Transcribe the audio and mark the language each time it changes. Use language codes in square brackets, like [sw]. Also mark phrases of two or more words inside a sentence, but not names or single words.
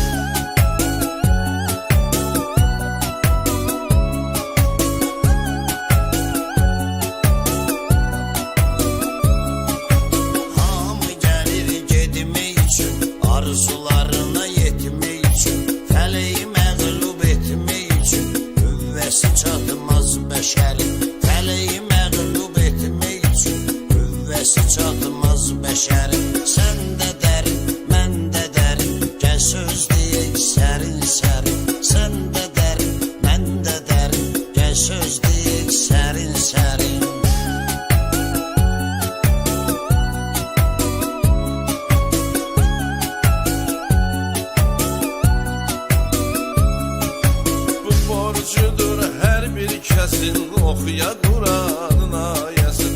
[az] Arzularına yetmek için, feleği məğlub etmek için, qüvvəsi çatmaz bəşərin. Feleği məğlub etmek için, qüvvəsi çatmaz bəşərin. [tr] Sen de derin, [az] mən də derin, gəl söz deyək sərin sərin. Sen de derin, mən də derin, gəl söz deyək sərin sərin. [tr] Her bir kesin okuya Kur'an'ın ayəsin.